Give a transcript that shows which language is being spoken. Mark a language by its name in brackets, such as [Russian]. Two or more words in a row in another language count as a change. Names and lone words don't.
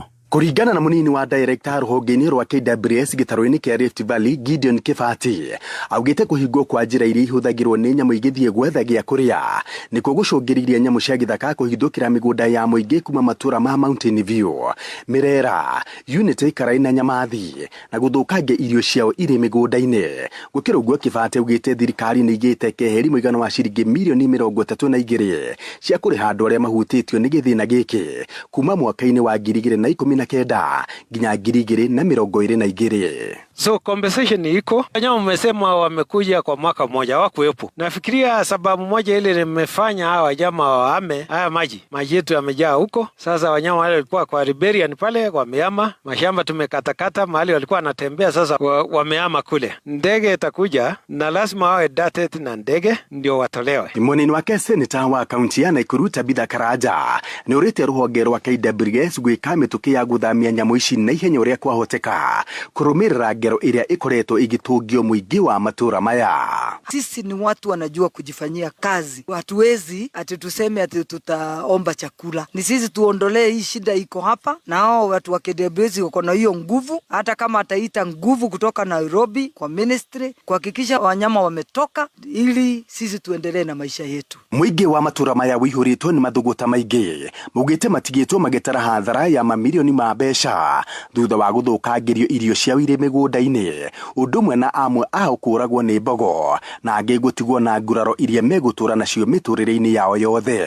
[Kikuyu] Kuringana na munini wa director rũhonge-inĩ rwa KWS gĩtarũ-inĩ kĩa Rift Valley Gideon Kibati, augĩte kũhingwo kwa njĩra iria ihũthagĩrwo nĩ nyamũ igĩthiĩ gwetha gĩa kũrĩa nĩkuo gũcũngĩrĩirie nyamũ cia gĩthaka kũhithũkĩra mĩgũnda ya mũingĩ kuma matũra ma Mountain View, Mirera, Unity, Karai na Nyamathi na gũthũkangia irio ciao irĩ mĩgũnda-inĩ. Gũkĩra ũguo, Kibati augĩte thirikari nĩ igĩte keheri mũigana wa ciringi mirioni 32 cia kũrĩha andũ arĩa mahutĩtio nĩ gĩthĩna gĩkĩ kuma mwaka-inĩ wa 2019 nginya 2022. [Swahili] So compensation iko. Wanyama mmesema wamekuja kwa mwaka mmoja wakuwepo. Nafikiria sababu moja ile nimefanya hawa wanyama wahame haya maji yetu yamejaa huko. Sasa wanyama wale walikuwa kwa Riberian pale wamehama, mashamba tumekatakata mahali walikuwa wanatembea, sasa wamehama kule. Ndege itakuja na lazima wawe dated na ndege ndio watolewe. [Kikuyu] Munini wake seneta wa kaunti ya Nakuru Tabitha Karaja nĩ ũrĩte rũhonge rwa KWS gwĩka mĩtũkĩ ya gũthamia nyamũ ici na ihenya ũrĩa kwahoteka kũrũmĩrĩra ngero iria ikoretwo igĩtũngio mũingĩ wa matũra maya. [Swahili] Sisi ni watu wanajua kujifanyia kazi. Hatuwezi ati tuseme ati tutaomba chakula. Ni sisi tuondolee hii shida iko hapa, na hao watu wa KWS wako na hiyo nguvu, hata kama ataita nguvu kutoka Nairobi kwa ministry kuhakikisha wanyama wametoka ili sisi tuendelee na maisha yetu. [Kikuyu] Mũingĩ wa matũra maya wĩihũrĩtwo nĩ mathũgũta maingĩ, mũgĩte matigĩtwo magĩtara hathara ya mamirioni ma mbeca thutha wa gũthũkangĩrio irio ciao irĩ mĩgũnda-inĩ, ũndũ ũmwe na amwe ao kũragwo nĩ mbogo na angĩ gũtigwo na nguraro iria megũtũra nacio mĩtũrĩre-inĩ yao yothe.